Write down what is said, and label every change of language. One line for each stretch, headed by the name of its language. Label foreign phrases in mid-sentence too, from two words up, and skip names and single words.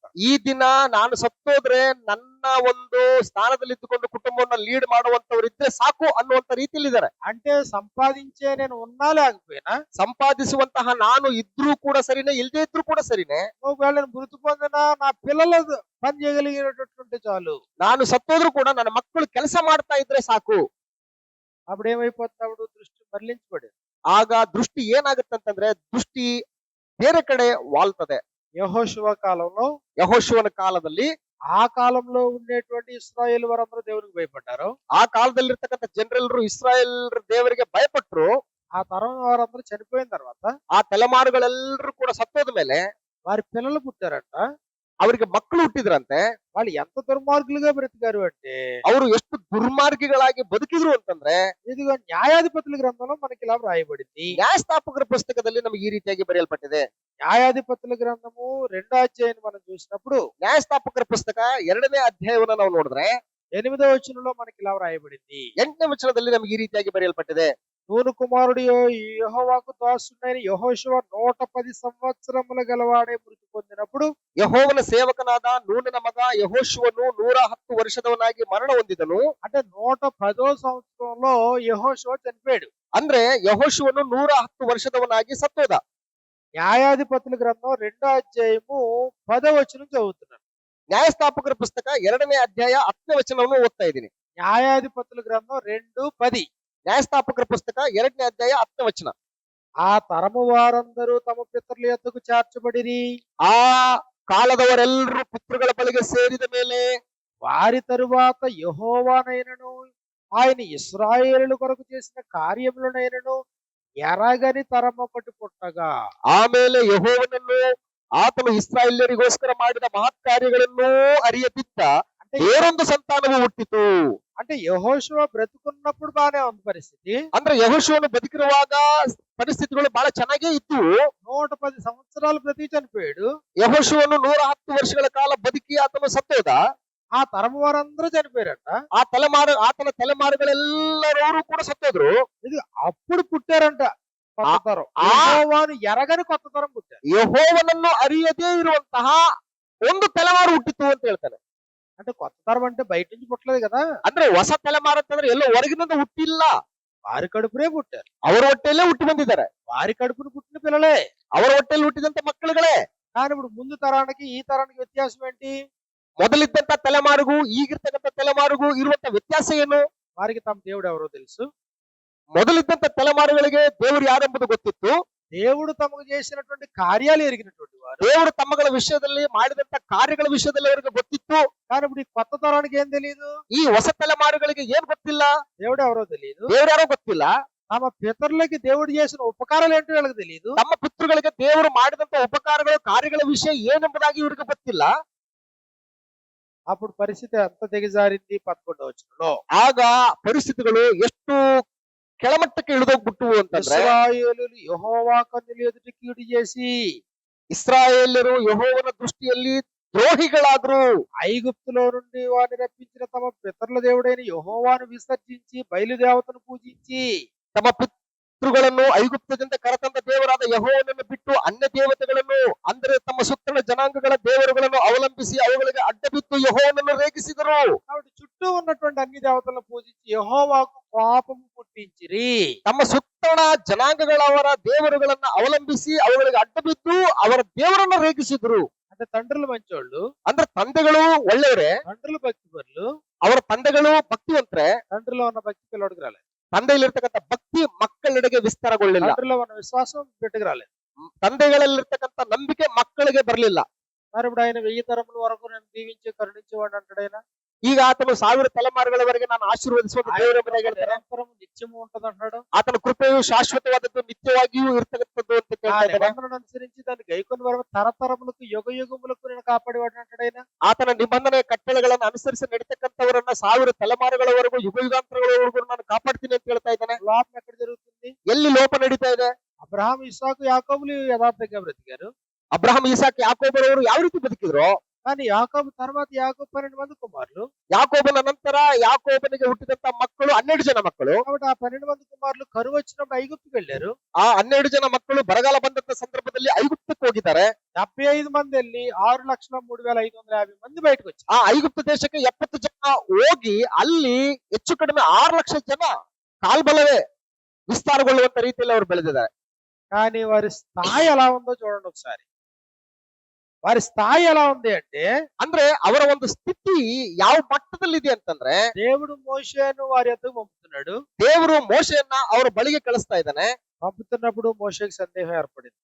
Kannada: ಈ ದಿನ ನಾನು ಸತ್ತೋದ್ರೆ ನನ್ನ ಒಂದು ಸ್ಥಾನದಲ್ಲಿ ಇದ್ದುಕೊಂಡು ಕುಟುಂಬವನ್ನ ಲೀಡ್ ಮಾಡುವಂತವ್ರು ಇದ್ರೆ ಸಾಕು ಅನ್ನುವಂತ ರೀತಿಯಲ್ಲಿ ಇದ್ದಾರೆ.
Telugu: అంటే సంపాదించే నేను ఉన్నా లేకపోయినా
Kannada: ಸಂಪಾದಿಸುವಂತಹ ನಾನು ಇದ್ರೂ ಕೂಡ ಸರಿನೇ, ಇಲ್ದೇ ಇದ್ರೂ ಕೂಡ ಸರಿನೇ,
Telugu: ఒకవేళ నేను మృతి పొందినా నా పిల్లలు పని చేయగలిగినటువంటి చాలు.
Kannada: ನಾನು ಸತ್ತೋದ್ರೂ ಕೂಡ ನನ್ನ ಮಕ್ಕಳು ಕೆಲಸ ಮಾಡ್ತಾ ಇದ್ರೆ ಸಾಕು.
Telugu: అప్పుడు ఏమైపోతుంది? అప్పుడు దృష్టి మరలించబడి
Kannada: ಆಗ ದೃಷ್ಟಿ ಏನಾಗುತ್ತಂತಂದ್ರೆ ದೃಷ್ಟಿ ಬೇರೆ ಕಡೆ ವಾಲ್ತದೆ.
Telugu: యెహోషువ కాలంలో
Kannada: ಯೆಹೋಶುವನ ಕಾಲದಲ್ಲಿ
Telugu: ఆ కాలంలో ఉండేటువంటి ఇశ్రాయేలు వారందరూ దేవునికి భయపడ్డారు.
Kannada: ಆ ಕಾಲದಲ್ಲಿರ್ತಕ್ಕಂಥ ಜನರೆಲ್ಲರೂ ಇಸ್ರಾಯೇಲ್ ದೇವರಿಗೆ ಭಯಪಟ್ರು.
Telugu: ఆ తరం వారందరూ చనిపోయిన తర్వాత
Kannada: ಆ ತಲೆಮಾರುಗಳೆಲ್ಲರೂ ಕೂಡ ಸತ್ತೋದ ಮೇಲೆ
Telugu: వారి పిల్లలు పుట్టారంట.
Kannada: ಅವರಿಗೆ ಮಕ್ಕಳು ಹುಟ್ಟಿದ್ರಂತೆ.
Telugu: వాళ్ళు ఎంత దుర్మార్గులుగా బ్రతికారు అంటే
Kannada: ಅವರು ಎಷ್ಟು దుర్మార్ಗಿಗಳಾಗಿ ಬದುಕಿದ್ರು ಅಂತಂದ್ರೆ
Telugu: ఇదిగో న్యాయాధిపతుల గ్రంథంలో మనకి ఇలా వ్రాయబడింది.
Kannada: ನ್ಯಾಯಸ್ಥಾಪಕರ ಪುಸ್ತಕದಲ್ಲಿ ನಮಗೆ ಈ ರೀತಿಯಾಗಿ ಬರೆಯಲ್ಪಟ್ಟಿದೆ.
Telugu: న్యాయాధిపతుల గ్రంథము 2వ అధ్యాయాన్ని మనం చూసినప్పుడు
Kannada: ನ್ಯಾಯಸ್ಥಾಪಕರ ಪುಸ್ತಕ 2ನೇ ಅಧ್ಯಾಯವನ್ನ ನಾವು ನೋಡಿದ್ರೆ
Telugu: 8వ వచనంలో మనకి ఇలా వ్రాయబడింది.
Kannada: 8ನೇ ವಚನದಲ್ಲಿ ನಮಗೆ ಈ ರೀತಿಯಾಗಿ ಬರೆಯಲ್ಪಟ್ಟಿದೆ.
Telugu: నూను కుమారుడు యెహోవాకు దాసుడైన యెహోషువ 110 సంవత్సరముల గలవాడే మృతి పొందినప్పుడు
Kannada: ಯೆಹೋವನ ಸೇವಕನಾದ ನೂನನ ಮಗ ಯೆಹೋಶುವನು 110 ವರ್ಷದವನಾಗಿ ಮರಣ ಹೊಂದಿದನು.
Telugu: అంటే 110వ సంవత్సరంలో యెహోషువ చనిపోయాడు.
Kannada: ಅಂದ್ರೆ ಯೆಹೋಶುವನು 110 ವರ್ಷದವನಾಗಿ ಸತ್ತೋದ.
Telugu: న్యాయాధిపతుల గ్రంథం 2వ అధ్యాయము 10వ వచనం చదువుతున్నాను.
Kannada: ನ್ಯಾಯಸ್ಥಾಪಕರ ಪುಸ್ತಕ 2ನೇ ಅಧ್ಯಾಯ 10ನೇ ವಚನವನ್ನು ಓದ್ತಾ ಇದ್ದೀನಿ.
Telugu: న్యాయాధిపతుల గ్రంథం 2:10.
Kannada: ನ್ಯಾಯಸ್ಥಾಪಕರ ಪುಸ್ತಕ 2ನೇ ಅಧ್ಯಾಯ 10ನೇ ವಚನ.
Telugu: ఆ తరము వారందరూ తమ పితరుల యొద్దకు చేర్చబడిరి.
Kannada: ಆ ಕಾಲದವರೆಲ್ಲರೂ ಪಿತೃಗಳ ಬಳಿಗೆ ಸೇರಿದ ಮೇಲೆ
Telugu: వారి తరువాత యెహోవానైనను ఆయన ఇశ్రాయేలు కొరకు చేసిన కార్యములనైనను ఎరగని తరం ఒకటి పుట్టగా
Kannada: ಆಮೇಲೆ ಯೆಹೋವನನ್ನು ಆತನು ಇಸ್ರಾಯೇಲ್ಯರಿಗೋಸ್ಕರ ಮಾಡಿದ ಮಹತ್ ಕಾರ್ಯಗಳನ್ನು ಅರಿಯದಿದ್ದ
Telugu: అంటే
Kannada: ಬೇರೊಂದು ಸಂತಾನವು ಹುಟ್ಟಿತು.
Telugu: అంటే యెహోషువ బ్రతుకున్నప్పుడు బానే ఉంది పరిస్థితి.
Kannada: ಅಂದ್ರೆ ಯೆಹೋಶುವನು ಬದುಕಿರುವಾಗ ಪರಿಸ್ಥಿತಿಗಳು ಬಹಳ ಚೆನ್ನಾಗೇ ಇತ್ತು.
Telugu: 110 సంవత్సరాలు బ్రతికి చనిపోయాడు.
Kannada: ಯೆಹೋಶುವನು 110 ವರ್ಷಗಳ ಕಾಲ ಬದುಕಿ ಆತನು ಸತ್ತೋದ.
Telugu: ఆ తరము వారందరూ చనిపోయారట.
Kannada: ಆತನ ತಲೆಮಾರುಗಳೆಲ್ಲರೂ ಕೂಡ ಸತ್ತೋದ್ರು.
Telugu: ఇది అప్పుడు పుట్టారంట కొత్త తరం. ఆ- యెహోవాను ఎరగని కొత్త తరం పుట్టారు.
Kannada: ಯೆಹೋವನನ್ನು ಅರಿಯದೇ ಇರುವಂತಹ ಒಂದು ತಲೆಮಾರು ಹುಟ್ಟಿತು ಅಂತ ಹೇಳ್ತಾನೆ.
Telugu: అంటే కొత్త తరం అంటే బయట నుంచి పుట్టలేదు కదా,
Kannada: ಅಂದ್ರೆ ಹೊಸ ತಲೆಮಾರು ಅಂತಂದ್ರೆ ಎಲ್ಲೋ ಹೊರಗಿನಿಂದ ಹುಟ್ಟಿಲ್ಲ,
Telugu: వారి కడుపునే పుట్టారు.
Kannada: ಅವರ ಹೊಟ್ಟೆಯಲ್ಲೇ ಹುಟ್ಟಿ ಬಂದಿದ್ದಾರೆ.
Telugu: వారి కడుపును పుట్టిన పిల్లలే.
Kannada: ಅವರ ಹೊಟ್ಟೆಯಲ್ಲಿ ಹುಟ್ಟಿದಂತ ಮಕ್ಕಳುಗಳೇ.
Telugu: కానీ ఇప్పుడు ముందు తరానికి ఈ తరానికి వ్యత్యాసం ఏంటి?
Kannada: ಮೊದಲಿದ್ದಂತ ತಲೆಮಾರಿಗೂ ಈಗಿರ್ತಕ್ಕಂಥ ತಲೆಮಾರಿಗೂ ಇರುವಂತ ವ್ಯತ್ಯಾಸ ಏನು?
Telugu: వారికి తమ దేవుడు ఎవరో తెలుసు.
Kannada: ಮೊದಲಿದ್ದಂತ ತಲೆಮಾರುಗಳಿಗೆ ದೇವರು ಯಾರೆಂಬುದು ಗೊತ್ತಿತ್ತು.
Telugu: దేవుడు తమకు చేసినటువంటి కార్యాలు ఎరిగినటువంటి వారు.
Kannada: ದೇವರು ತಮ್ಮಗಳ ವಿಷಯದಲ್ಲಿ ಮಾಡಿದಂತ ಕಾರ್ಯಗಳ ವಿಷಯದಲ್ಲಿ ಅವರಿಗೆ ಗೊತ್ತಿತ್ತು.
Telugu: కానీ ఇప్పుడు ఈ కొత్త తరానికి ఏం తెలియదు.
Kannada: ಈ ಹೊಸ ತಲೆಮಾರುಗಳಿಗೆ ಏನ್ ಗೊತ್ತಿಲ್ಲ,
Telugu: దేవుడు ఎవరో తెలియదు.
Kannada: ದೇವ್ರು ಯಾರೋ ಗೊತ್ತಿಲ್ಲ.
Telugu: తమ పితరులకి దేవుడు చేసిన ఉపకారాలు ఏంటో వీళ్ళకి తెలియదు.
Kannada: ತಮ್ಮ ಪಿತೃಗಳಿಗೆ ದೇವರು ಮಾಡಿದಂತ ಉಪಕಾರಗಳು ಕಾರ್ಯಗಳ ವಿಷಯ ಏನೆಂಬುದಾಗಿ ಇವರಿಗೆ ಗೊತ್ತಿಲ್ಲ.
Telugu: అప్పుడు పరిస్థితి ఎంత దిగజారింది 11వ వచనంలో.
Kannada: ಆಗ ಪರಿಸ್ಥಿತಿಗಳು ಎಷ್ಟು ಕೆಳಮಟ್ಟಕ್ಕೆ ಇಳಿದೋಗ್ಬಿಟ್ಟು ಅಂತಂದ್ರೆ
Telugu: ఇశ్రాయేలులు యెహోవా కన్నుల ఎదుట కీడు చేసి
Kannada: ಇಸ್ರಾಯೇಲ್ಯರು ಯೆಹೋವನ ದೃಷ್ಟಿಯಲ್ಲಿ ದ್ರೋಹಿಗಳಾದ್ರು.
Telugu: ఐగుప్తులో నుండి వారిని రప్పించిన తమ పితరుల దేవుడైన యెహోవాను విసర్జించి బయలుదేవతను పూజించి
Kannada: ತಮ್ಮ ಪಿತೃಗಳನ್ನು ಐಗುಪ್ತದಿಂದ ಕರೆತಂದ ದೇವರಾದ ಯೆಹೋವನನ್ನು ಬಿಟ್ಟು ಅನ್ಯ ದೇವತೆಗಳನ್ನು ಅಂದರೆ ತಮ್ಮ ಸುತ್ತಲ ಜನಾಂಗಗಳ ದೇವರುಗಳನ್ನು ಅವಲಂಬಿಸಿ ಅವುಗಳಿಗೆ ಅಡ್ಡಬಿದ್ದು ಯೆಹೋವನನ್ನು ರೇಗಿಸಿದರು.
Telugu: కాబట్టి చుట్టూ ఉన్నటువంటి అన్ని దేవతలను పూజించి యెహోవాకు కోపము పుట్టించిరి.
Kannada: ತಮ್ಮ ಸುತ್ತಣ ಜನಾಂಗಗಳವರ ದೇವರುಗಳನ್ನ ಅವಲಂಬಿಸಿ ಅವುಗಳಿಗೆ ಅಡ್ಡಬಿದ್ದು ಅವರ ದೇವರನ್ನ ರೇಗಿಸಿದ್ರು.
Telugu: అంటే తండ్రులు మంచోళ్ళు,
Kannada: ಅಂದ್ರೆ ತಂದೆಗಳು ಒಳ್ಳೆಯವರೇ,
Telugu: తండ్రులు భక్తిపరులు,
Kannada: ಅವರ ತಂದೆಗಳು ಭಕ್ತಿವಂತರೇ.
Telugu: తండ్రిలో ఉన్న భక్తి పిల్లడికి రాలేదు,
Kannada: ತಂದೆಯಲ್ಲಿರ್ತಕ್ಕಂಥ ಭಕ್ತಿ ಮಕ್ಕಳೆಡೆಗೆ ವಿಸ್ತಾರಗೊಳ್ಳಿಲ್ಲ,
Telugu: తండ్రిలో ఉన్న విశ్వాసం బిడ్డకు రాలేదు.
Kannada: ತಂದೆಗಳಲ್ಲಿರ್ತಕ್ಕಂಥ ನಂಬಿಕೆ ಮಕ್ಕಳಿಗೆ ಬರಲಿಲ್ಲ.
Telugu: మరి ఇప్పుడు ఆయన 1000 తరముల వరకు నేను దీవించి కరుణించేవాడు అంటాడు ఆయన.
Kannada: ಈಗ ಆತನು 1000 ತಲೆಮಾರುಗಳವರೆಗೆ ನಾನು ಆಶೀರ್ವದಿಸುವುದು ದೇವರ ಮನೆಗೆ ಹೇಳ್ತಾರೆ.
Telugu: నిరంతరం నిత్యము ఉంటది అంటాడు.
Kannada: ಆತನ ಕೃಪೆಯು ಶಾಶ್ವತವಾದದ್ದು, ನಿತ್ಯವಾಗಿಯೂ ಇರ್ತಕ್ಕಂಥದ್ದು ಅಂತ ఆ ಕೇಳ್ತಾ ಇದ್ದಾನೆ.
Telugu: నిబంధనను అనుసరించి దాన్ని గైకొని వరకు తరతరములకు యుగ యుగములకు నేను కాపాడేవాడు అంటాడు ఆయన.
Kannada: ಆತನ ನಿಬಂಧನೆ ಕಟ್ಟಳೆಗಳನ್ನು ಅನುಸರಿಸಿ ನಡೀತಕ್ಕಂಥವರನ್ನ 1000 ತಲೆಮಾರುಗಳವರೆಗೂ ಯುಗ ಯುಗಾಂತರಗಳವರೆಗೂ ನಾನು ಕಾಪಾಡ್ತೀನಿ ಅಂತ ಹೇಳ್ತಾ ಇದ್ದಾನೆ.
Telugu: లోపం ఎక్కడ జరుగుతుంది?
Kannada: ಎಲ್ಲಿ ಲೋಪ ನಡೀತಾ ಇದೆ?
Telugu: అబ్రహాం, ఇస్సాకు, యాకోబులు యథార్థంగా బ్రతికారు.
Kannada: ಅಬ್ರಹಾಂ, ಇಸಾಕ್, ಯಾಕೋಬರವರು ಯಾವ ರೀತಿ ಬದುಕಿದ್ರು?
Telugu: కానీ యాకోబు తర్వాత యాకోబు 12 మంది కుమారులు.
Kannada: ಯಾಕೋಬನ ನಂತರ ಯಾಕೋಬನಿಗೆ ಹುಟ್ಟಿದಂತ ಮಕ್ಕಳು 12 ಜನ ಮಕ್ಕಳು.
Telugu: కాబట్టి ఆ 12 మంది కుమారులు కరువు వచ్చినప్పుడు ఐగుప్తుకు వెళ్ళారు.
Kannada: ಆ 12 ಜನ ಮಕ್ಕಳು ಬರಗಾಲ ಬಂದಂತ ಸಂದರ್ಭದಲ್ಲಿ ಐಗುಪ್ತಕ್ಕೆ ಹೋಗಿದ್ದಾರೆ.
Telugu: 75 మంది వెళ్ళి 6,03,550 మంది బయటకు వచ్చారు.
Kannada: ಆ ಐಗುಪ್ತ ದೇಶಕ್ಕೆ 70 ಜನ ಹೋಗಿ ಅಲ್ಲಿ ಹೆಚ್ಚು ಕಡಿಮೆ 6 ಲಕ್ಷ ಜನ ಕಾಲ್ಬಲವೇ ವಿಸ್ತಾರಗೊಳ್ಳುವಂತ ರೀತಿಯಲ್ಲಿ ಅವರು ಬೆಳೆದಿದ್ದಾರೆ.
Telugu: కానీ వారి స్థాయి ఎలా ఉందో చూడండి ఒకసారి. వారి స్థాయి ఎలా ఉంది అంటే,
Kannada: ಅಂದ್ರೆ ಅವರ ಒಂದು ಸ್ಥಿತಿ ಯಾವ ಮಟ್ಟದಲ್ಲಿದೆ ಅಂತಂದ್ರೆ,
Telugu: దేవుడు మోషేను వారి యొద్దకు పంపుతున్నాడు.
Kannada: ದೇವರು ಮೋಶೆಯನ್ನ ಅವರ ಬಳಿಗೆ ಕಳಿಸ್ತಾ ಇದ್ದಾನೆ.
Telugu: పంపుతున్నప్పుడు మోషేకి సందేహం ఏర్పడింది.